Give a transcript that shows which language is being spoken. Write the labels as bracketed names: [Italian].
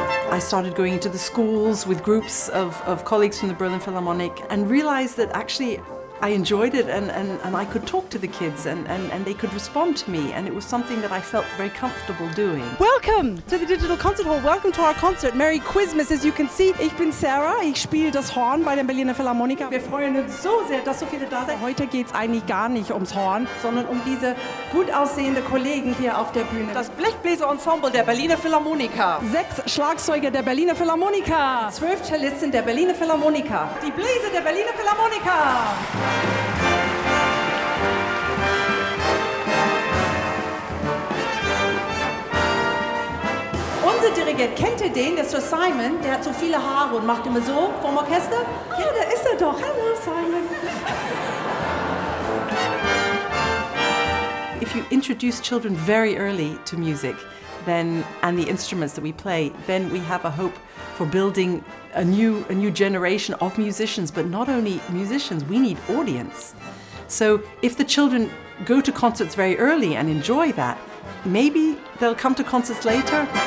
[English] I started going into the schools with groups of colleagues from the Berlin Philharmonic and realized that actually I enjoyed it and I could talk to the kids and they could respond to me, and it was something that I felt very comfortable doing. Welcome to the Digital Concert Hall. Welcome to our concert. Merry Christmas, as you can see. [German] Ich bin Sarah, ich spiele das Horn bei der Berliner Philharmoniker. Wir freuen uns so sehr, dass so viele da sind. Heute geht es eigentlich gar nicht ums Horn, sondern um diese gut aussehende Kollegen hier auf der Bühne. Das Blechbläserensemble der Berliner Philharmoniker. 6 Schlagzeuger der Berliner Philharmoniker. 12 Cellisten der Berliner Philharmoniker. Die Bläser der Berliner Philharmoniker. Unser Dirigent, kennt ihr den? Der Sir Simon, der hat so viele Haare und macht immer so vom Orchester. Ja, da ist er doch. Hallo, Simon. [English] if you introduce children very early to music, then and the instruments that we play, then we have a hope for building a new generation of musicians. But not only musicians, we need audience. So if the children go to concerts very early and enjoy that, maybe they'll come to concerts later.